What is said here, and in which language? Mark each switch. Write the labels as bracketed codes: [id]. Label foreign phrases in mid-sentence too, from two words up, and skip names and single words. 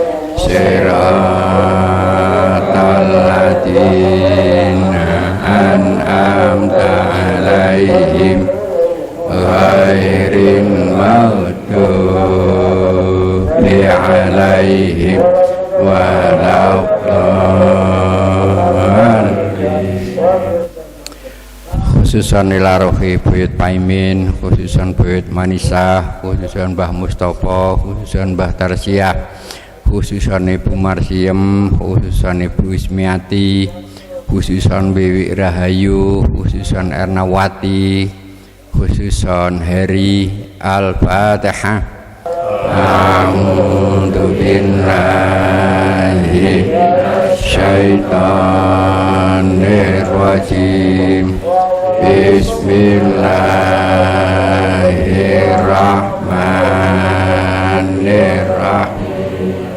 [ar] صراط الذين أنعمت عليهم غير المغضوب عليهم ولا الضالين. خصوصا إلى روح buyut Paimin, khususan buyut Manisa, khususan Mbah Mustofa, khususan Mbah Tarsiah, khususan Ibu Marsiem, khususan Ibu Ismiati, khususan Bibi Rahayu, khususan Ernawati, khususan Heri. Al-Fatihah. أعوذ بالله الشيطان الرجيم. بسم الله الرحمن الرحيم. الرحمن الرحيم.